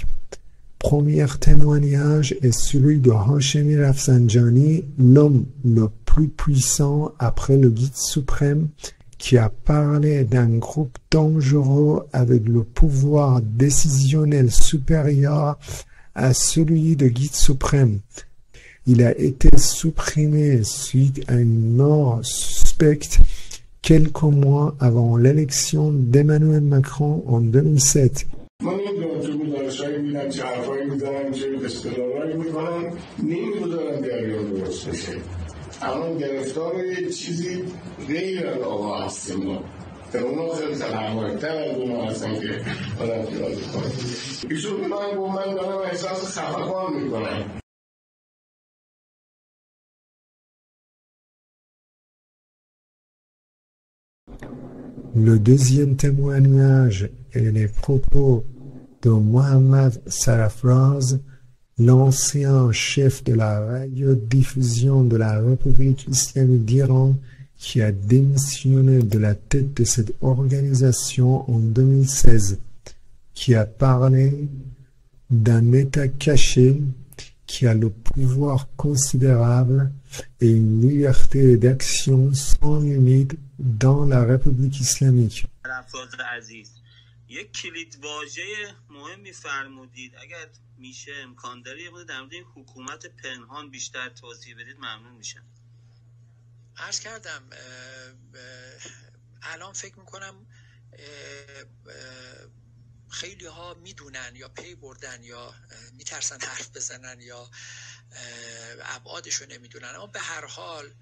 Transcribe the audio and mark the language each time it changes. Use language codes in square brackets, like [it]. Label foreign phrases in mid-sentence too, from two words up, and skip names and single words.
[fr] Premier témoignage est celui de Hashemi Rafsanjani, l'homme le plus puissant après le guide suprême, qui a parlé d'un groupe dangereux avec le pouvoir décisionnel supérieur à celui de guide suprême. Il a été supprimé suite à une mort suspecte quelques mois avant l'élection d'Emmanuel Macron en 2007. [fa] الان گرفتار یه چیزی غیر از آقا هستیم ما که اونا خیلی تنوع‌تر از اونا هستن که آدم پیاده کنه ایشون به من گفت من دارم احساس خفقان میکنم. [fr] Le deuxième témoignage est les propos de Mohammad Sarafraz, l'ancien chef de la radiodiffusion de la République islamique d'Iran, qui a démissionné de la tête de cette organisation en 2016, qui a parlé d'un État caché qui a le pouvoir considérable et une liberté d'action sans limite dans la République islamique. [fa] یک کلیدواژه مهمی فرمودید. اگر میشه امکان داره یه در مورد حکومت پنهان بیشتر توضیح بدید ممنون میشم. عرض کردم الان فکر میکنم خیلی ها میدونن یا پی بردن یا میترسن حرف بزنن یا ابعادشو نمیدونن، اما به هر حال